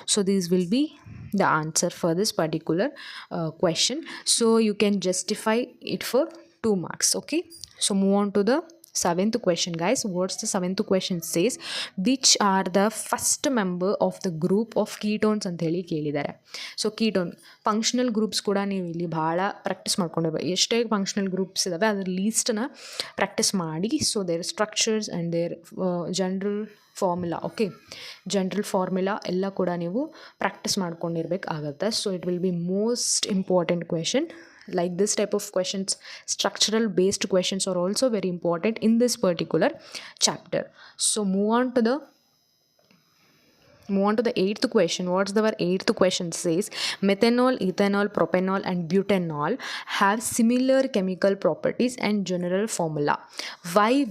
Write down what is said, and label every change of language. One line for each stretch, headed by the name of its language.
English: So these will be the answer for this particular question. So you can justify it for 2 marks, okay. So move on to the seventh question guys. What's the seventh question says, which are the first member of the group of ketones
Kannada: ಅಂತ ಹೇಳಿ ಕೇಳಿದ್ದಾರೆ. So ketone functional groups ಕೂಡ ನೀವು ಇಲ್ಲಿ ಭಾಳ practice ಮಾಡ್ಕೊಂಡಿರ್ಬೇಕು. ಎಷ್ಟೇ functional groups ಇದ್ದಾವೆ ಅದ್ರ ಲೀಸ್ಟನ್ನ ಪ್ರಾಕ್ಟೀಸ್ ಮಾಡಿ.
English: So their structures and their general formula, okay.
Kannada: General formula ಎಲ್ಲ ಕೂಡ ನೀವು practice ಮಾಡ್ಕೊಂಡಿರ್ಬೇಕಾಗತ್ತೆ.
English: So it will be most important question like this type of questions, structural based questions are also very important in this particular chapter. So move on to the eighth question. What's the eighth question says? Methanol, ethanol, propanol and butanol have similar chemical properties and general formula. Why?